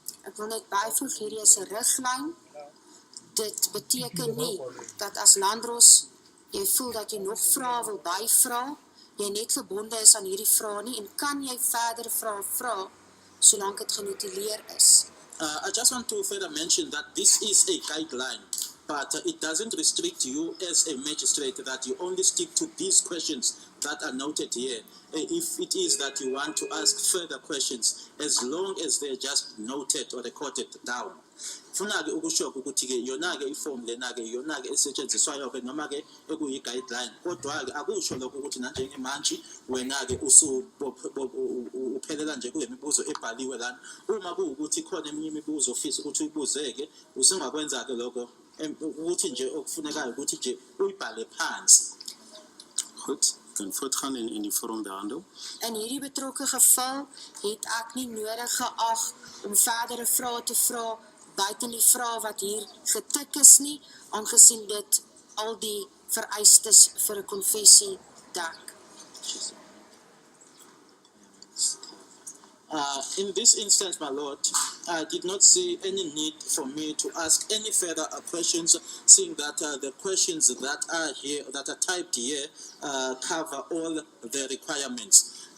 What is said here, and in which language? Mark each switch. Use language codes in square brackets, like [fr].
[af] Ek wil net byvoeg, hierdie is 'n riglyn. Dit beteken nie dat as landdros jy voel dat jy nog vrae wil byvra, jy net gebonde is aan hierdie vrae nie en kan jy verder vrae vra solank dit genotuleer is. [en] I just want to further mention that this is a guideline, but it doesn't restrict you as a magistrate that you only stick to these questions that are noted here. If it is that you want to ask further questions, as long as they're just noted or recorded down. [zu] Funa-ke ukusho ukuthi-ke yona-ke iform lena-ke yona-ke esetshenziswayo-ke noma-ke ekuyi-guideline, kodwa-ke akusho lokho ukuthi nanjengemanje wena-ke uphelela nje kule mibuzo ebhaliwe lana. Uma kuwukuthi khona eminye imibuzo ofisa ukuthi uyibuzeke, usungakwenza-ke lokho ukuthi nje okufunekayo ukuthi nje uyibhale phansi. [af] Goed, ik kan voortgaan in die vorm behandel. In hierdie betrokke geval het ek nie nodig geag om verdere vrae te vra buiten die vrae wat hier getik is nie, aangesien dit al die vereistes vir 'n konfessie dek. [en] In this instance, my Lord, I did not see any need for me to ask any further questions, seeing that the questions that are here, that are typed here, cover all the requirements.